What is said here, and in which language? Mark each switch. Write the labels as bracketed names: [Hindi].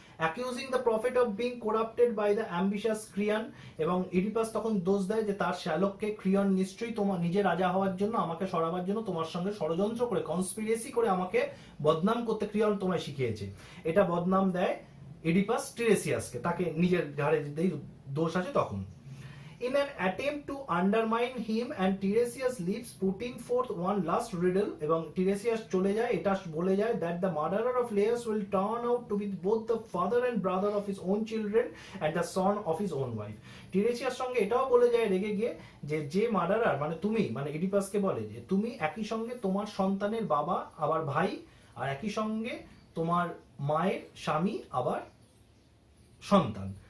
[English] accusing the prophet of being corrupted by the ambitious Creon, [Bangla] এবং Oedipus তখন দোষ দেয় যে তার শ্যালককে ক্রিয়ন নিশ্চয়ই তোমার নিজে রাজা হওয়ার জন্য, আমাকে সরাবার জন্য তোমার সঙ্গে ষড়যন্ত্র করে, কনস্পিরেসি করে আমাকে বদনাম করতে ক্রিয়ন তোমায় শিখিয়েছে। এটা বদনাম দেয় ইডিপাস টিরেসিয়াসকে, তাকে নিজের ঘাড়ে যেতেই দোষ আছে তখন। [English] In an attempt to undermine him, and Tiresias leaves, putting forth one last riddle, [Bangla] এবং টিরেসিয়াস চলে যায় এটা বলে যায় [English] that the murderer of Laius will turn out to be both the father and brother of his own children and the son of his own wife. [Bangla] টিরেসিয়াস সঙ্গে এটাও বলে যায় রেগে গিয়ে যে মার্ডারার মানে তুমি, মানে ইডিপাসকে বলে যে তুমি একই সঙ্গে তোমার সন্তানের বাবা আবার ভাই, আর একই সঙ্গে তোমার মায়ের স্বামী আবার সন্তান।